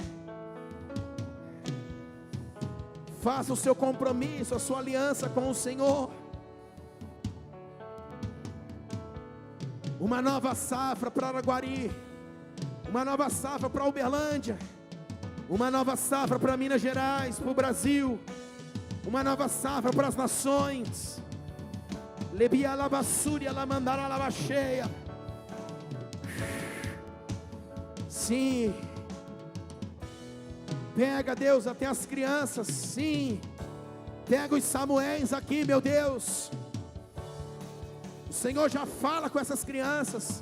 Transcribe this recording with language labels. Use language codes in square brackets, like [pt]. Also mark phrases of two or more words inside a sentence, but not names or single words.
[pt] Faça o seu compromisso, a sua aliança com o Senhor. Uma nova safra para Araguari. Uma nova safra para Uberlândia. Uma nova safra para Minas Gerais, para o Brasil. Uma nova safra para as nações. Lebia alabassuri alamandara alabacheia. Sim. Pega, Deus, até as crianças. Sim. Pega os Samuéis aqui, meu Deus. O Senhor já fala com essas crianças.